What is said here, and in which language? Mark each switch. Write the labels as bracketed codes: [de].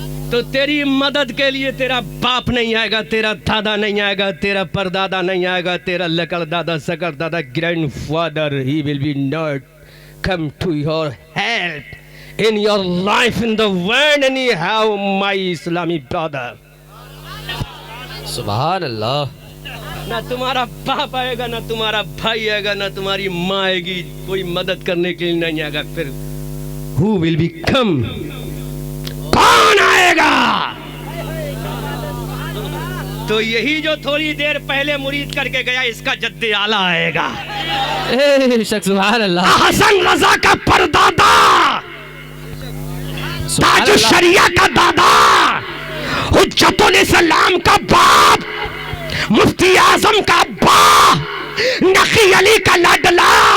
[hi] तो तेरी मदद के लिए तेरा बाप नहीं आएगा, तेरा दादा नहीं आएगा, तेरा परदादा नहीं आएगा, तेरा लकड़ दादा, सकर दादा, grandfather, [en] He will be not come to your help in your life in the world anyhow, my Islamic brother. [hi] सुभान अल्लाह। ना तुम्हारा बाप आएगा, ना तुम्हारा भाई आएगा, ना तुम्हारी माँ आएगी, कोई मदद करने के लिए नहीं आएगा। फिर [en] who will be come? [hi] कौन आएगा? तो यही जो थोड़ी देर पहले मुरीद करके गया, इसका जद्दे आला आएगा। सुभान अल्लाह। हसन रजा का परदादा, ताज शरिया का दादा, हुज्जतुल इस्लाम का बाप, मुफ्ती आजम का बाप, नकी अली का लाडला,